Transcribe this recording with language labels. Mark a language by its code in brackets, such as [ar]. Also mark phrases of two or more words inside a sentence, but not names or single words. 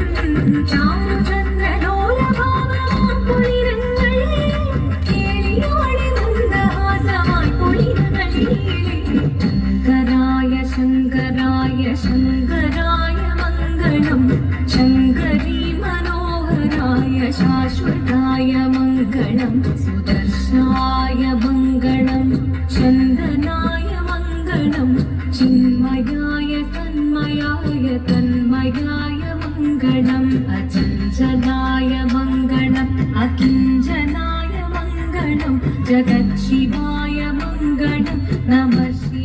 [ml] ചാരുചന്ദ്രലോലഭാവമാക്കുളിരങ്ങൾ കേളിയാടി മന്ദഹാസമായി പൊളിനങ്ങൾ നീളെ. [sa] ശങ്കരായ ശങ്കരായ ശങ്കരായ മംഗളം. शाश्वताय मङ्गलं सुदर्शाय मङ्गलं चन्दनाय मङ्गलं चिन्मयाय सन्मयाय तन्मयाय मङ्गलम् अचञ्चलाय मङ्गलम् अकिञ्चनाय मङ्गलं जगत्शिवाय मङ्गलं नमः